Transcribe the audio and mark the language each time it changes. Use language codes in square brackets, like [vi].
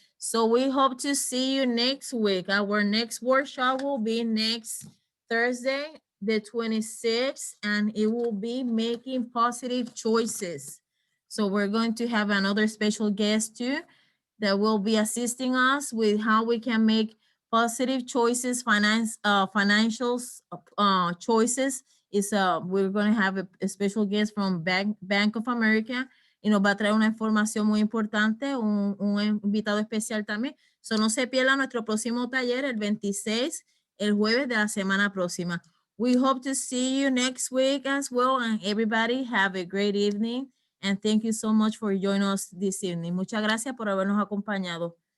[en] So we hope to see you next week. Our next workshop will be next Thursday, the 26th, and it will be making positive choices. So we're going to have another special guest too that will be assisting us with how we can make positive choices, financial choices. We're going to have a special guest from Bank of America [es] y nos va a traer una información muy importante, un invitado especial también. So no se pierda nuestro próximo taller el 26, el jueves de la semana próxima. [en] We hope to see you next week as well, and everybody have a great evening. And thank you so much for joining us this evening. [es] Muchas gracias por habernos acompañado.